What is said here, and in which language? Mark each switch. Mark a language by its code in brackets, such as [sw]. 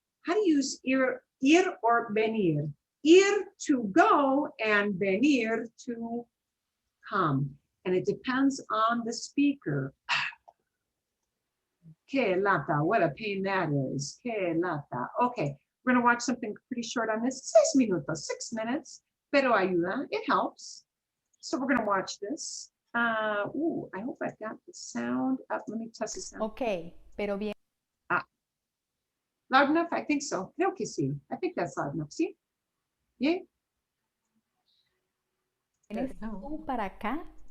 [en] How do you use ir or venir? Ir to go and venir to come. And it depends on the speaker. [es] Que lata, [en] what a pain that is. Que lata. Okay, we're gonna watch something pretty short on this. [es] 6 minutos, [en] 6 minutes, [es] pero ayuda, [en] it helps. So we're gonna watch this. I hope I've got the sound up. Let me test the sound. [es] Ok, pero bien. [en] Loud enough? I think so. [es] Creo que sí. [en] I think that's loud enough. See? Yeah? [es] ¿Vienes tú para acá?